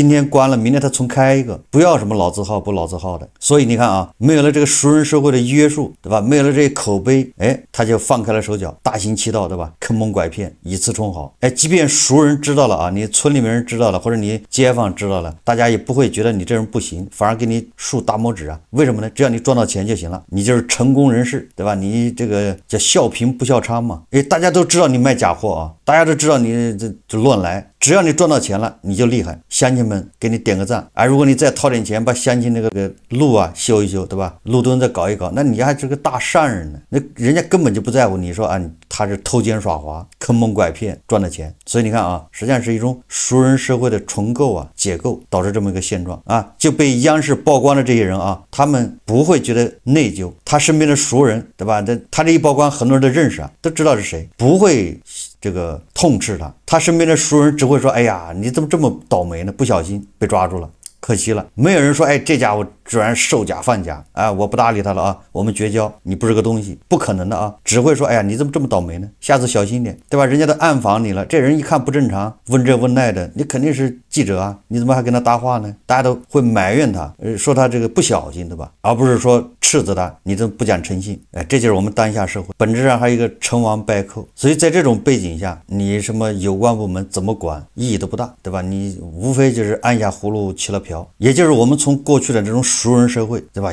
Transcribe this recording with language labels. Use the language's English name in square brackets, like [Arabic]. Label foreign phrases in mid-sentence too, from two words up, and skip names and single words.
[Chinese] 今天關了，明天他重開一個，不要什麼老字號不老字號的。所以你看啊，沒有了這個熟人社會的約束，對吧？沒有了這些口碑，他就放開了手腳，大行其道，對吧？坑蒙拐騙，以次充好。即便熟人知道了啊，你村裡面人知道了，或者你街坊知道了，大家也不會覺得你這人不行，反而給你豎大拇指啊。為什麼呢？只要你賺到錢就行了，你就是成功人士，對吧？你這個叫笑貧不笑娼嘛。大家都知道你賣假貨啊，大家都知道你這亂來，只要你賺到錢了，你就厲害，鄉親們給你點個讚。如果你再掏點錢把鄉親那個路啊修一修，對吧？路墩再搞一搞，那你還是個大善人呢。那人家根本就不在乎你說啊，他是偷奸耍滑、坑蒙拐騙賺的錢。所以你看啊，實際上是一種熟人社會的重構啊、解構，導致這麼一個現狀啊，就被央視曝光的這些人啊，他們不會覺得內疚，他身邊的熟人，對吧？他這一曝光，很多人都認識啊，都知道是誰，不會這個痛斥他。他身邊的熟人只會說，哎呀，你怎麼這麼倒霉呢？不小心被抓住了，可惜了。沒有人說，這家伙居然售假販假，我不搭理他了啊，我們絕交，你不是個東西，不可能的啊。只會說，哎呀，你怎麼這麼倒霉呢？下次小心點，對吧？人家都暗訪你了，這人一看不正常，問這問那的，你肯定是記者啊，你怎麼還跟他搭話呢？大家都會埋怨他，說他這個不小心，對吧？而不是說斥責他，你怎麼不講誠信？這就是我們當下社會本質上還有一個成王敗寇。所以在這種背景下，你什麼有關部門怎麼管意義都不大，對吧？你無非就是按下葫蘆起了瓢，也就是我們從過去的這種熟人社會，對吧？